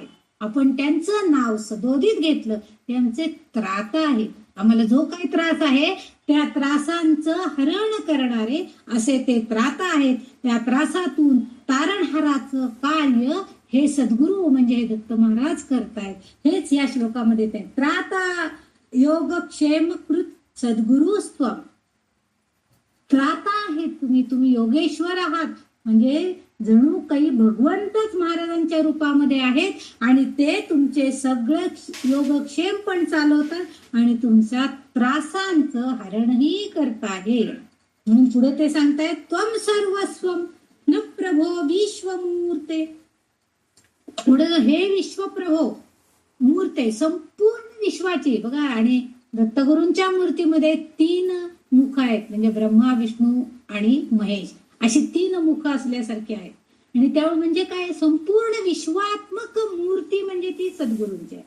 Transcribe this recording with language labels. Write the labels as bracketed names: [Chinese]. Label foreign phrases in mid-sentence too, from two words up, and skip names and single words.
[Marathi] आपण त्यांचं नाव सदोदित घेतलं ते आमचे त्राता आहेत. आम्हाला जो काही त्रास आहे त्या त्रासांचं हरण करणारे असे ते त्राता आहेत. त्या त्रासातून तारणहाराचं कार्य हे सद्गुरू म्हणजे हे दत्त महाराज करतायत. हेच या श्लोकामध्ये ते [Sanskrit] त्राता योगक्षेम कृत सद्गुरु स्वम. [Marathi] त्राता आहेत तुम्ही योगेश्वर आहात. म्हणजे जणू काही भगवंतच महाराजांच्या रूपामध्ये आहेत आणि ते तुमचे सगळं योगक्षेम पण चालवतात आणि तुमच्या त्रासांचं हरणही करताय. म्हणून पुढे ते सांगतायत [Sanskrit] त्वम सर्वस्वम न प्रभो विश्वमूर्ते. [Marathi] पुढे हे विश्वप्रभो मूर्ते संपूर्ण विश्वाची बघा. आणि दत्तगुरूंच्या मूर्तीमध्ये 3 मुख आहेत. म्हणजे ब्रह्मा, विष्णू आणि महेश अशी 3 मुख असल्यासारखे आहेत. आणि त्यामुळे म्हणजे काय संपूर्ण विश्वात्मक मूर्ती म्हणजे ती सद्गुरूंची आहे.